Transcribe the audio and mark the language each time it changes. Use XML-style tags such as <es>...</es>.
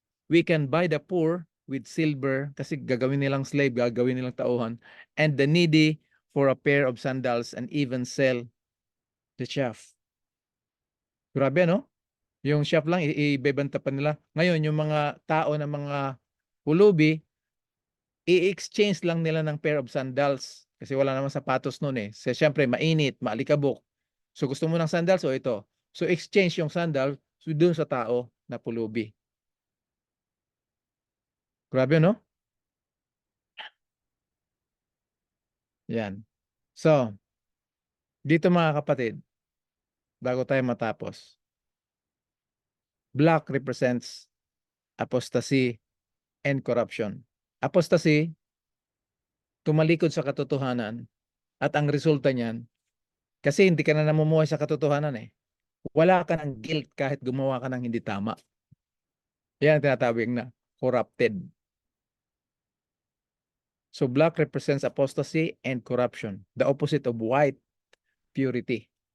<en>We can buy the poor with silver</en> <tl>kasi gagawin nilang slave, gagawin nilang tauhan,</tl> <en>and the needy for a pair of sandals, and even sell the chaff.</en> <tl>Grabe, no? Yung chaff lang, ibebenta pa nila. Ngayon, yung mga tao na mga pulubi, i-exchange lang nila ng pair of sandals. Kasi wala namang sapatos nun eh. So, syempre, mainit, maalikabok. So, gusto mo ng sandals o ito? So, exchange yung sandal dun sa tao na pulubi. Grabe, no? Yan. So, dito mga kapatid, bago tayo matapos,</tl> <en>black represents apostasy and corruption.</en> <tl>Apostasy, tumalikod sa katotohanan, at ang resulta niyan, kasi hindi ka na namumuhay sa katotohanan eh. Wala ka ng guilt kahit gumawa ka ng hindi tama. Yan ang tinatawag na corrupted.</tl> <en>So black represents apostasy and corruption. The opposite of white, purity.</en>